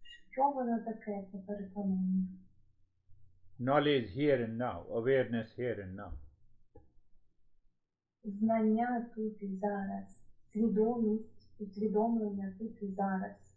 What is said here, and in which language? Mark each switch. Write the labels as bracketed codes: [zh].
[uk] Що воно таке, це переконання? [en] Knowledge here and now, awareness here and now. [uk] Знання тут і зараз, свідомість, усвідомлення тут і зараз.